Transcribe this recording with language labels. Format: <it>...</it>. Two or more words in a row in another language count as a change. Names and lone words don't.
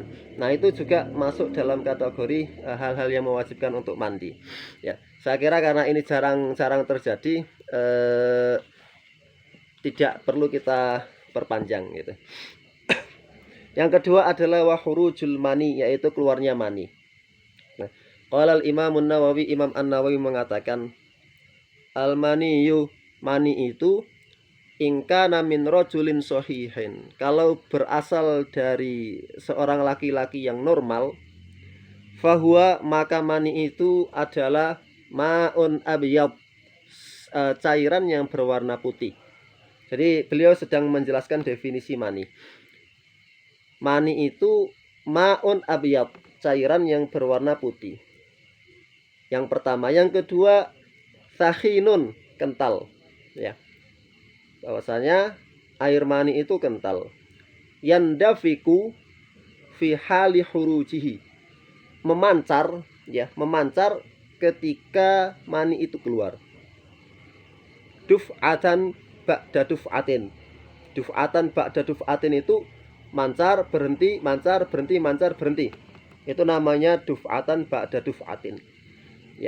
<id>Nah, itu juga masuk dalam kategori hal-hal yang mewajibkan untuk mandi ya. Saya kira karena ini jarang terjadi, tidak perlu kita perpanjang gitu. Yang kedua adalah</id> <ar>وخروج المني,</ar> <id>yaitu keluarnya mani. Nah,</id> <ar>قال الإمام النووي,</ar> <id>Imam An-Nawawi mengatakan,</id> <ar>المني,</ar> <id>mani itu</id> <ar>إن كان من رجل صحيح,</ar> <id>kalau berasal dari seorang laki-laki yang normal, fahuwa, maka mani itu adalah</id> <ar>ماء أبيض,</ar> <id>cairan yang berwarna putih. Jadi beliau sedang menjelaskan definisi mani. Mani itu</id> <ar>ماء أبيض,</ar> <id>cairan yang berwarna putih. Yang pertama. Yang kedua, sakhinun, kental ya. Bahwasanya air mani itu kental.</id> <ar>يندفق في حال خروجه,</ar> <id>memancar ya, memancar ketika mani itu keluar.</id> <ar>دفعة بعد دفعة. دفعة بعد دفعة</ar> <id>itu mancar berhenti, mancar berhenti, mancar berhenti. Itu namanya</id> <ar>دفعة بعد دفعة</ar> <id>ya.</id>